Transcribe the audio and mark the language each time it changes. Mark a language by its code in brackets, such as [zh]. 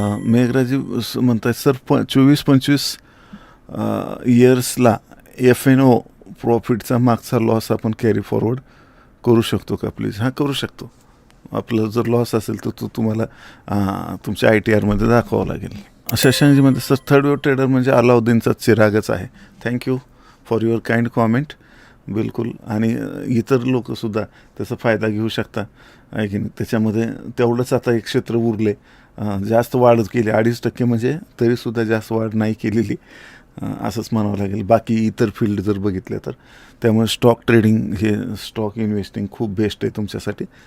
[mr] मेघराजी म्हणतात sir 24-25 इयर्सला FNO प्रॉफिटचा मागचा loss आपण कॅरी फॉरवर्ड करू शकतो का प्लीज? हां, करू शकतो. आपलं जर लॉस असेल तर तो तुम्हाला तुमच्या ITRमध्ये दाखवावं लागेल. शशांकजी म्हणते सर थर्ड वेव्ह ट्रेडर म्हणजे अलाउद्दीनचा चिरागच आहे. [en] Thank you for your kind comment. [mr] बिलकुल, आणि इतर लोकसुद्धा त्याचा फायदा घेऊ शकता आहे की नाही. त्याच्यामध्ये तेवढंच आता एक क्षेत्र उरले, जास्त वाढ केली 2.5% म्हणजे तरीसुद्धा जास्त वाढ नाही केलेली, असंच म्हणावं लागेल. बाकी इतर फील्ड जर बघितलं तर. त्यामुळे स्टॉक ट्रेडिंग हे स्टॉक इन्व्हेस्टिंग खूप बेस्ट आहे तुमच्यासाठी.